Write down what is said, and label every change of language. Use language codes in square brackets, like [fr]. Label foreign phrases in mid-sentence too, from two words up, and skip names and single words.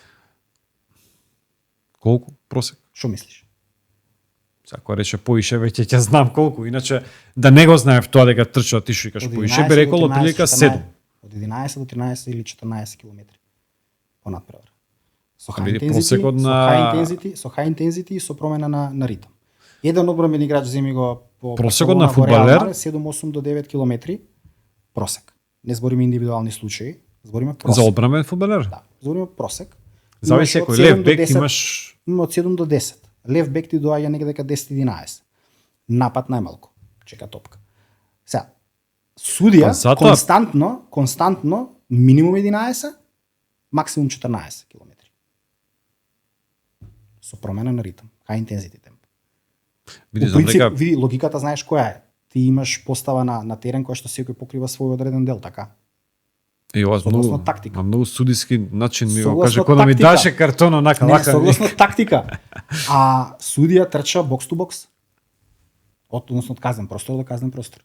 [mk] Колку просек? Што мислиш? Ако рече поише, веќе ќе знам колку. Иначе да не го знаев тоа дека трчаат ти што викаш Од поише, 11 би до рекол 13, отприлика 14, 7. Од 11 до 13 или 14 километри по надпревар. Со Види, [en] high intensity, [mk] просекот со на- [en] high intensity, [mk] со [en] high intensity [mk] и со промена на ритм. Еден одбранбен играч земи го по Просекот Барселона на во Реал фудбалер? Мадрид, 7-8 до 9 километри просек. Не збориме индивидуални случаи, збориме просек. За одбранбен фудбалер? Да, збориме просек. Зависи Имаш од кој 7 лев до бек 10, имаш. Има од 7 до 10. Лев бек ти доаѓа некаде дека 10-11. Напад најмалку. Чека топка. Сега, судија Па затоа- константно минимум 11, максимум 14 километри. Со промена на ритм, [en] high intensity [mk] темп. Види, По знам принцип, дека види, логиката знаеш која е. Ти имаш постава на терен која што секој покрива свој одреден дел, така? и ова согласно многу тактика. на многу судиски начин ми го Согласно каже кога ми тактика. даше картон онака Не, вака. согласно тактика. А судија трча [en] box to box. [mk] Односно од казен простор до казен простор.